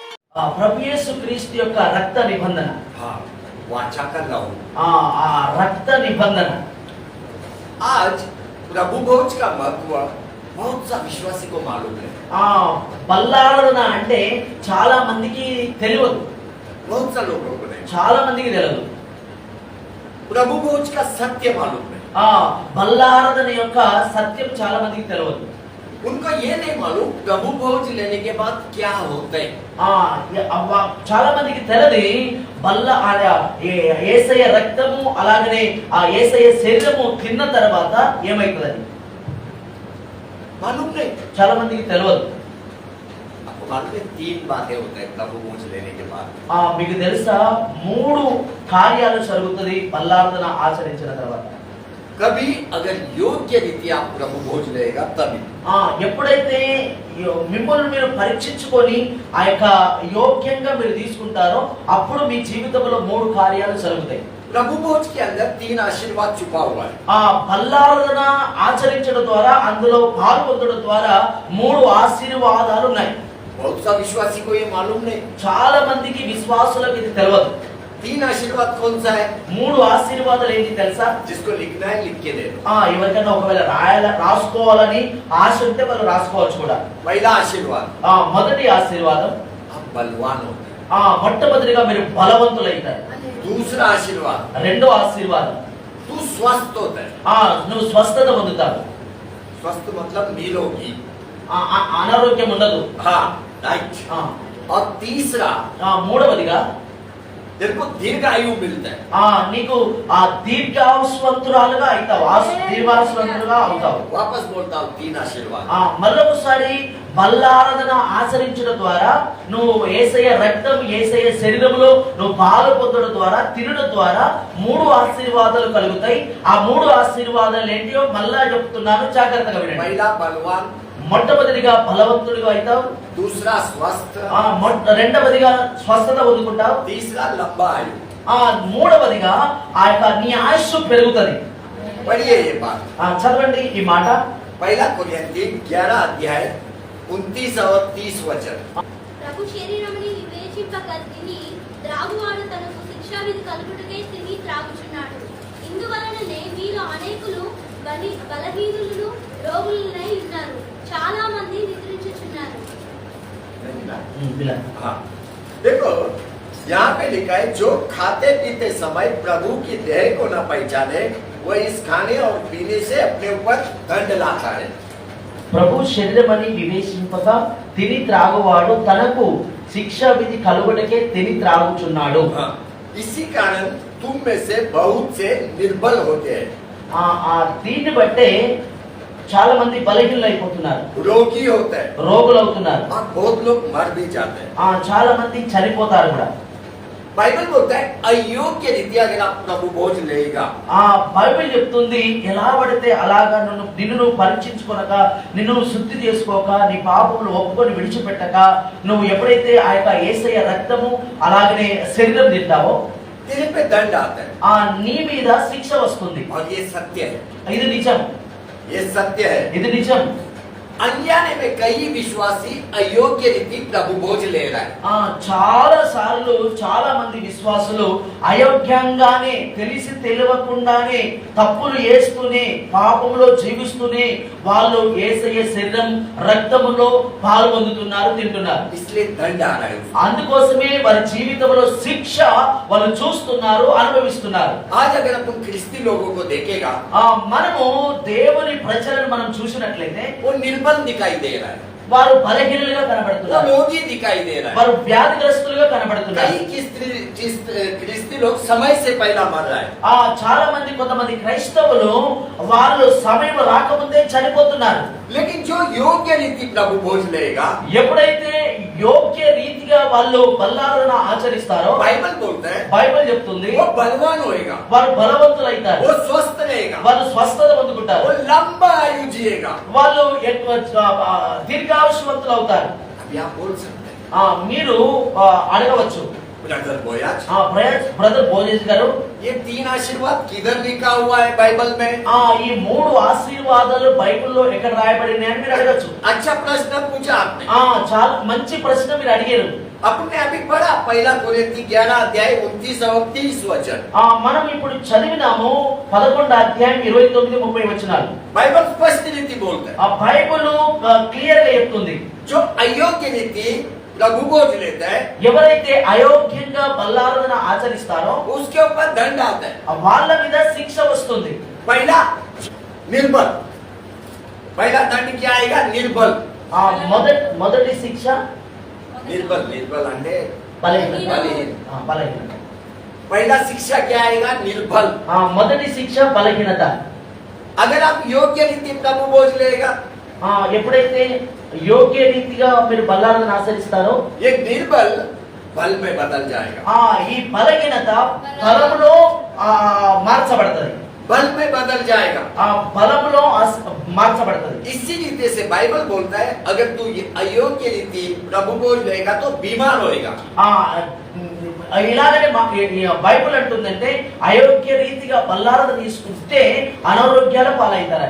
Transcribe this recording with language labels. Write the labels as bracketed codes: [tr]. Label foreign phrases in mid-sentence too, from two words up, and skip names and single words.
[te] ప్రభు యేసుక్రీస్తు యొక్క రక్త నిబంధన. [hi] हाँ, वाचा कर रहा हूँ। [te] ఆ రక్త నిబంధన. [hi] आज प्रभु भोज का महत्व बहुत सा विश्वासी को मालूम है। [te] బల్లారణ అంటే చాలా మందికి తెలియదు. [hi] बहुत सा लोगों को नहीं। [te] చాలా మందికి తెలియదు. [hi] प्रभु भोज का सत्य मालूम है। [te] బల్లారణ యొక్క సత్యం చాలా మందికి తెలియదు. [hi] उनको ये नहीं मालूम प्रभु भोज लेने के बाद क्या होता है। [te] చాలా మందికి తెలియదు యేసయ్య రక్తము అలాగనే ఆ యేసయ్య శరీరము తిన్న తర్వాత ఏమైతుందని [hi] मालूम नहीं। [te] చాలా మందికి తెలియదు. [hi] आपको मालूम है 3 बातें होते हैं प्रभु भोज लेने के बाद। [te] మీకు తెలుసా 3 కార్యాలు జరుగుతుంది బల్లార్దన ఆచరించిన తర్వాత. [hi] कभी अगर योग्य रीत्या प्रभु भोज लेगा तभी। [te] ఎప్పుడైతే మిమ్మల్ని మీరు పరీక్షించుకొని ఆ యొక్క యోగ్యంగా మీరు తీసుకుంటారో అప్పుడు మీ జీవితంలో 3 కార్యాలు జరుగుతాయి. [hi] प्रभु भोज के अंदर 3 आशीर्वाद छुपा हुआ है। [te] బల్లార్దన ఆచరించడం ద్వారా అందులో పాల్గొనడం ద్వారా 3 ఆశీర్వాదాలు ఉన్నాయి. [hi] बहुत सा विश्वासी को ये मालूम नहीं। [te] చాలా మందికి విశ్వాసులకు ఇది తెలియదు. [hi] 3 आशीर्वाद कौन सा है? [te] 3 ఆశీర్వాదాలు ఏంటి తెలుసా? [hi] जिसको लिखना है लिख के दे दो। [te] ఎవరికైనా ఒకవేళ రాసుకోవాలని ఆశ ఉంటే వాళ్ళు రాసుకోవచ్చు కూడా. [hi] पहला आशीर्वाद, [te] మొదటి ఆశీర్వాదం [hi] आप बलवान होते हैं। [te] మొట్టమొదటిగా మీరు బలవంతులైతారు. [hi] दूसरा आशीर्वाद, [te] రెండో ఆశీర్వాదం [hi] तू स्वस्थ होता है। [te] నువ్వు స్వస్థత పొందుతావు. [hi] स्वस्थ मतलब निरोगी। [te] అనారోగ్యం ఉండదు. [hi] हाँ, राइट। और तीसरा, [te] మూడవదిగా [hi] तेरे को दीर्घायु मिलता है। [te] నీకు దీర్ఘాయుష్వంతురాలుగా అవుతావు. దీర్ఘాయుష్వంతులుగా అవుతావు. [hi] वापस बोलता हूँ 3 आशीर्वाद। [te] మరొకసారి బల్లారాధన ఆచరించడం ద్వారా నువ్వు యేసయ్య రక్తం యేసయ్య శరీరంలో నువ్వు పాలు పొందడం ద్వారా తినడం ద్వారా 3 ఆశీర్వాదాలు కలుగుతాయి. ఆ 3 ఆశీర్వాదాలు ఏంటియో మళ్ళా చెప్తున్నాను, జాగ్రత్తగా వినండి. [hi] पहला बलवान, [te] మొట్టమొదటిగా బలవంతుడిగా అవుతావు. [hi] दूसरा स्वस्थ, [te] రెండవదిగా స్వస్థత పొందుకుంటావు. [hi] तीसरा लंबा आयु। [te] మూడవదిగా ఆ యొక్క నీ ఆయుష్ పెరుగుతుంది. [hi] पढ़िए ये बात। [te] చదవండి ఈ మాట. [hi] पहला कोरिन्थी 11 अध्याय 29 और 30 वचन। [te] ప్రభు శరీరముని వివేచింపక తిని త్రాగువాడు తనకు శిక్షావిధి కలుగుటకే తిని త్రాగుచున్నాడు. ఇందువలననే మీలో అనేకులు బలహీనులను రోగులనై ఉన్నారు, చాలా మంది నిద్రించుచున్నారు. [hi] हाँ, देखो यहाँ पे लिखा है जो खाते पीते समय प्रभु की देह को न पहचाने वह इस खाने और पीने से अपने ऊपर दंड लाता है। [te] ప్రభు శరీరమని వివేచింపక తిని త్రాగువాడు తనకు శిక్షా విధి కలుగుటకే తిని త్రాగుచున్నాడు. [hi] इसी कारण तुम में से बहुत से निर्बल होते हैं। [te] దీన్ని బట్టే చాలా మంది బలహీనులు అయిపోతున్నారు, [hi] रोगी होते हैं, [te] రోగులు అవుతున్నారు. [hi] बहुत लोग मर भी जाते हैं। [te] చాలా మంది చనిపోతారు కూడా. [hi] बाइबल बोलता है अयोग्य रीत्या अगर आप प्रभु भोज लेगा। [te] బైబిల్ చెప్తుంది ఎలా పడితే అలాగా నిన్ను నువ్వు పరీక్షించుకోనక నిన్ను నువ్వు శుద్ధి చేసుకోక నీ పాపములు ఒప్పుకొని విడిచిపెట్టక నువ్వు ఎప్పుడైతే ఆ యొక్క యేసయ్య రక్తము అలాగనే శరీరం తింటావో [hi] तेरे पे दंड आता है। [te] నీ మీద శిక్ష వస్తుంది. [hi] और ये सत्य है, [te] ఇది నిజం, [hi] ये सत्य है। [te] ఇది నిజం. [hi] अनजाने में कई विश्वासी अयोग्य रीति प्रभु भोज ले रहा है। [te] చాలా సార్లు చాలా మంది విశ్వాసులు అయోగ్యంగానే తెలిసి తెలియకుండానే తప్పులు చేస్తూనే పాపంలో జీవిస్తూనే వాళ్ళు యేసయ్య శరీరం రక్తములో పాల్గొందుతున్నారు, తింటున్నారు. [hi] इसलिए दंड आ रहा है। [te] అందుకోసమే వారి జీవితంలో శిక్ష వాళ్ళు చూస్తున్నారు, అనుభవిస్తున్నారు. [hi] आज अगर अपन ख्रिस्ती लोगों को देखेगा, [te] మనము దేవుని ప్రజలను మనం చూసినట్లయితే [hi] वो निर्बल दिखाई दे रहा है, [te] వారు బలహీనులుగా [hi] वो [te] కనబడుతున్నారు, [hi] रोगी दिखाई दे रहा है। [te] వారు వ్యాధిగ్రస్తులుగా కనబడుతున్నారు. [hi] कई ख्रिस्ती लोग समय से पहला मर रहा है। [te] చాలా మంది కొంతమంది క్రైస్తవులు వాళ్ళు సమయం రాకముందే చనిపోతున్నారు. [hi] लेकिन जो योग्य रीति प्रभु भोज लेगा, [te] ఎప్పుడైతే యోగ్య రీతిగా వాళ్ళు బల్లారాధన ఆచరిస్తారో [hi] बाइबल बोलता है [te] బైబిల్ చెప్తుంది [hi] वो बलवान होएगा, [te] వారు బలవంతులైతారు, [hi] वो स्वस्थ रहेगा, [te] వాళ్ళు స్వస్థత పొందుకుంటారు, [hi] वो लंबा आयु जिएगा। [te] వాళ్ళు దీర్ఘాయుష్మంతులు అవుతారు. [hi] अभी आप बोल सकते हैं [te] మీరు అడగవచ్చు, [hi] ब्रदर बोयाज, [te] బ్రదర్ భోజేష్ గారు, [hi] ये 3 आशीर्वाद किधर लिखा हुआ है बाइबल में? [te] ఈ 3 ఆశీర్వాదాలు బైబిల్లో ఎక్కడ రాయబడినాయి అని మీరు అడగచ్చు. [hi] अच्छा प्रश्न पूछा आपने। [te] చాలా మంచి ప్రశ్న మీరు అడిగారు. [hi] अपने अभी पढ़ा पहला कोरिन्थी 11 अध्याय 29 और 30 वचन। [te] మనం ఇప్పుడు చదివినాము 11 అధ్యాయం 29 30 వచనాలు. [hi] बाइबल स्पष्ट रीति बोलता है। [te] ఆ బైబిల్ క్లియర్ గా చెప్తుంది, [hi] जो अयोग्य रीति प्रभु बोझ लेता है, [te] ఎవరైతే అయోగ్యంగా బల్లారాధన ఆచరిస్తారో [hi] उसके ऊपर दंड आता है। [te] వాళ్ళ మీద శిక్ష వస్తుంది. [hi] पहला निर्बल, पहला दंड क्या आएगा? निर्बल। [te] ఆ మొదటి శిక్ష [hi] निर्बल, निर्बल अंडे [te] బలహీనత. [hi] बलहीन। [te] బలహీనత. [hi] पहला शिक्षा क्या आएगा? निर्बल। [te] మొదటి శిక్ష బలహీనత. [hi] अगर आप योग्य रीति प्रभु बोझ लेगा, [te] ఎప్పుడైతే యోగ్య రీతిగా మీరు బల్లారాధన ఆచరిస్తారో [hi] ये निर्बल बल में बदल जाएगा। [te] ఈ బలహీనత బలములో మార్చబడుతుంది. [hi] बल में बदल जाएगा। [te] బలములో మార్చబడుతుంది. [hi] इसी रीति से बाइबल बोलता है अगर तू ये अयोग्य रीति प्रभु बोझ लेगा तो बीमार होएगा। [te] ఇలాగనే బైబిల్ అంటుందంటే అయోగ్య రీతిగా బల్లారాధన తీసుకుంటే అనారోగ్యాల పాలవుతారని.